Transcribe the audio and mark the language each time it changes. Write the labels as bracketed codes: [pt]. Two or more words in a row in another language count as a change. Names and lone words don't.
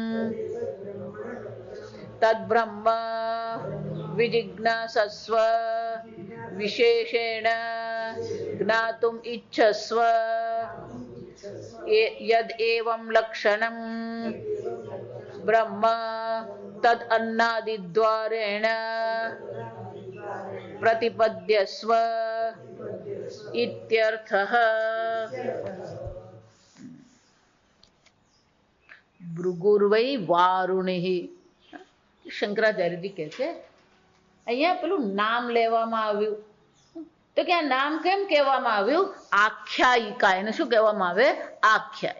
[sa] तद्ब्रह्म विजिज्ञासस्व विशेषेण ज्ञातुम् इच्छस्व यद् एवं लक्षणं ब्रह्म तद् अन्नादिद्वारेण प्रतिपद्यस्व इत्यर्थः। भृगुर्वै वारुणि [gu] શંકરાચાર્યજી કહે છે અહીંયા પેલું નામ લેવામાં આવ્યું તો કે આ નામ કેમ કહેવામાં આવ્યું? આખ્યાયિકા. એને શું કહેવામાં આવે? આખ્યાયિકા.